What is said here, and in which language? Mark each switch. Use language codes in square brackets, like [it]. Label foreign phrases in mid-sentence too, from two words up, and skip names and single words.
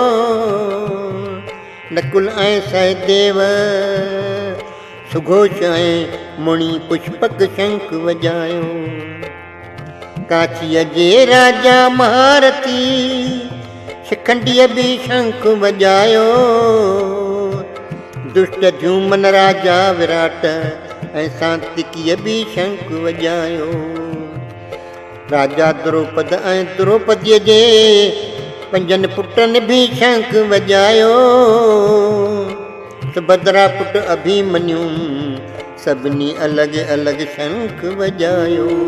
[sd] नकुल ऐं सहदेव सुघोष ऐं मुनि पुष्पक शंख वॼायो। काशीअ जे राजा महारथी शिखंडीअ बि शंख वॼायो। दुष्ट ध्युमन राजा विराट ऐं सांतिकीअ बि शंख वॼायो। राजा द्रौपद ऐं द्रौपदीअ जे पंजनि पुटनि बि शंख वॼायो। सुभद्रा पुट अभिमन्यु सभिनी अलॻि अलॻि शंख वॼायो।